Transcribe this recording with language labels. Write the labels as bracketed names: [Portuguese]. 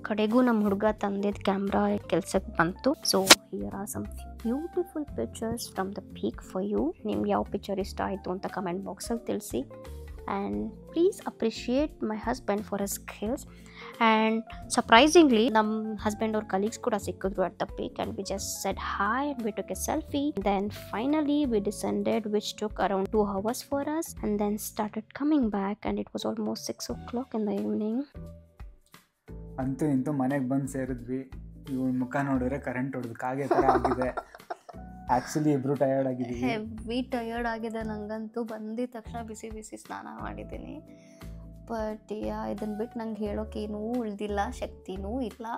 [Kannada] ಕಡೆಗೂ ನಮ್ಮ ಹುಡುಗ ತಂದಿದ್ದ ಕ್ಯಾಮ್ರಾ ಕೆಲ್ಸಕ್ಕೆ ಬಂತು. [English] So here are some beautiful pictures from the peak for you. [Kannada] ನಿಮ್ಗೆ ಯಾವ ಪಿಕ್ಚರ್ ಇಷ್ಟ ಆಯಿತು ಅಂತ ಕಮೆಂಟ್ ಬಾಕ್ಸಲ್ಲಿ ತಿಳಿಸಿ. [English] And please appreciate my husband for his skills. And surprisingly [Kannada] ನಮ್ಮ ಹಸ್ಬೆಂಡ್ ಅವ್ರ ಕಲೀಗ್ಸ್ ಕೂಡ ಸಿಕ್ಕಿದ್ರು [English] At the peak and we just said hi and we took a selfie. Then finally we descended which took around 2 hours for us and then started coming back and it was almost 6 o'clock in the evening. [Kannada] ಅಂತೂ ಇಂತೂ ಮನೆಗೆ ಬಂದು ಸೇರಿದ್ವಿ. ಇವಳು ಮುಖ ನೋಡಿದ್ರೆ current ಹೊಡೆದು ಕಾಗೆ ಥರ ಆಗಿದೆ. ಆ್ಯಕ್ಚುಲಿ ಇಬ್ಬರು ಟಯರ್ಡ್ ಆಗಿದ್ದೀವಿ. ಹೆವಿ ಟಯರ್ಡ್ ಆಗಿದೆ ನನಗಂತೂ. ಬಂದಿದ ತಕ್ಷಣ ಬಿಸಿ ಬಿಸಿ ಸ್ನಾನ ಮಾಡಿದ್ದೀನಿ. ಬಟ್ ಇದನ್ನು ಬಿಟ್ಟು ನಂಗೆ ಹೇಳೋಕೆ ಏನೂ ಉಳಿದಿಲ್ಲ, ಶಕ್ತಿನೂ ಇಲ್ಲ.